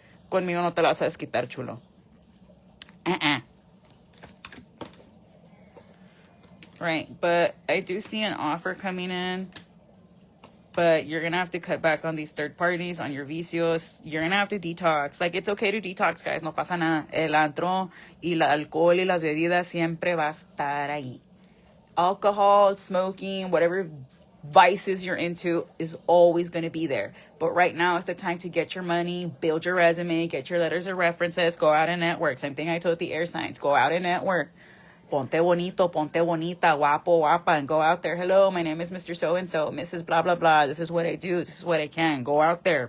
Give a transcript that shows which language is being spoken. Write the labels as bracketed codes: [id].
[es] Conmigo no te la vas a desquitar, chulo. [en] Right, but I do see an offer coming in. But you're going to have to cut back on these third parties, on your vicios. You're going to have to detox. Like, it's okay to detox, guys. [es] No pasa nada. El antro y el alcohol y las bebidas siempre va a estar ahí. [en] Alcohol, smoking, whatever vices you're into is always going to be there. But right now is the time to get your money, build your resume, get your letters of references, go out and network. Same thing I told the air signs. Go out and network. [es] Ponte bonito, ponte bonita, [en] guapo, guapa, and go out there. Hello, my name is Mr. So-and-so, Mrs. Blah, blah, blah. This is what I do. This is what I can. Go out there.